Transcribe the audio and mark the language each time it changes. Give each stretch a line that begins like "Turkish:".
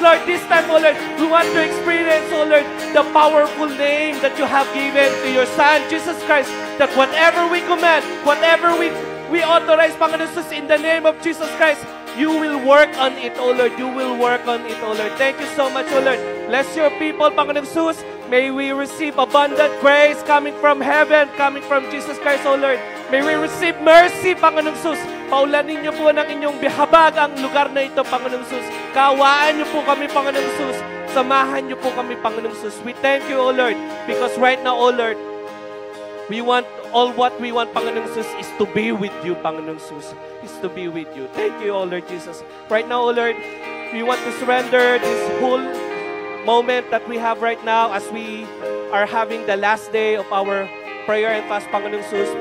English: Lord, this time, O Lord, we want to experience, O Lord, the powerful name that you have given to your Son, Jesus Christ, that whatever we command, whatever we authorize, Panginoon Jesus, in the name of Jesus Christ, you will work on it, O Lord. You will work on it, O Lord. Thank you so much, O Lord. Bless your people, Panginoon Jesus. May we receive abundant grace coming from heaven, coming from Jesus Christ, O Lord. May we receive mercy, Panginoon Jesus.
Filipino: Paulanin niyo po ng inyong bihabag ang lugar na ito, Panginoon Jesus. Kaawaan niyo po kami, Panginoon Jesus. Samahan niyo po kami, Panginoon Jesus.
English: We thank you, O Lord, because right now, O Lord, all what we want, Panginoon Jesus, is to be with you, Panginoon Jesus. Is to be with you. Thank you, O Lord Jesus. Right now, O Lord, we want to surrender this whole moment that we have right now as we are having the last day of our prayer and fast, Panginoon Jesus.